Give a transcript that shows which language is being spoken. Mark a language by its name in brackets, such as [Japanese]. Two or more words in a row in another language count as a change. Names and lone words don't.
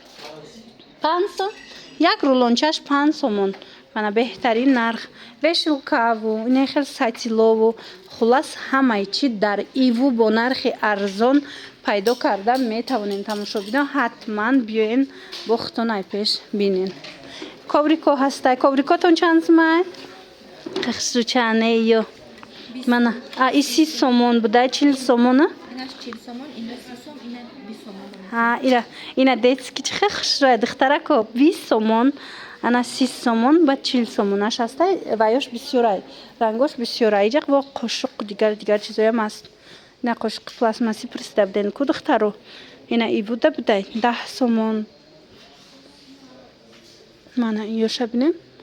[Tajik] 5 сом як рулончаш 5 сомон мана беҳтарин нарх вешилкаву ина хел сатилову хулас ҳамаи чи дар иву бо нархи арзон пайдо карда метавонем тамошо биден ҳатман биёен бо хутонай пеш бинен коврико ҳастай коврикотон чанд сомай хусучанеё мана и 30 сомон буда 40 сомона اینش 40 سومون اینا 30 سوم اینا 20 سومون ها اینا детски чихе хушрӯ духтарако 20 сомон ана 30 сомон ба 40 сомонаш ҳастай ваёш бисёрай рангош бисёрай иҷақ во қошуқ дигар чизоям аст ина қошиқи пластмаси пурсида будем ку духтаро. Ина и буда будай 10 сомон. Мана ёша бинем.